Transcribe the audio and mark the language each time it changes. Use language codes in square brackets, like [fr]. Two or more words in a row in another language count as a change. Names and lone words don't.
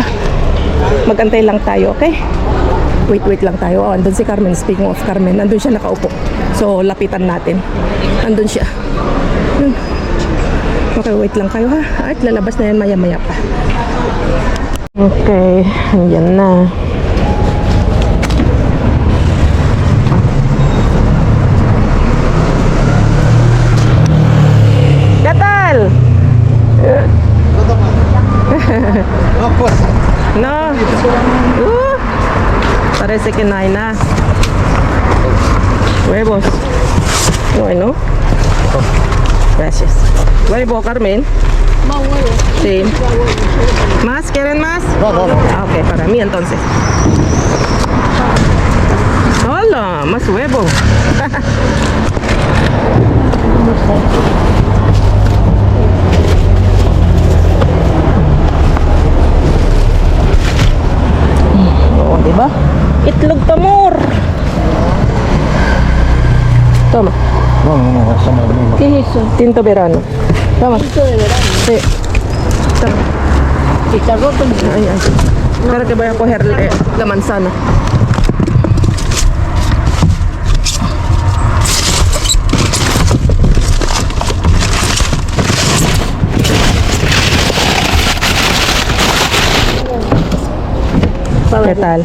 [tl] Magantay lang tayo, okay? Wait lang tayo. Andun si Carmen. [en] Speaking of [tl] Carmen, andun siya nakaupo. So, lapitan natin. Andun siya. Okay, wait lang kayo ha. At lalabas na yan maya-maya pa. Okay, andyan na. Gatal! [es] No. Parece que no hay nada. Huevos. Bueno. Gracias. Huevo, Carmen. Más huevo. Sí. ¿Más? ¿Quieren más? No. Ah, ok, para mí entonces. Hola, más huevo. [tl] Oo, diba? Itlog tamor. [es] Toma. No, sama mismo. ¿Qué es eso? Tinto verano. Toma. Esto de verano. Sí. Toma. Está roto. Ay. Espera que voy a coger la manzana. ¿Qué tal?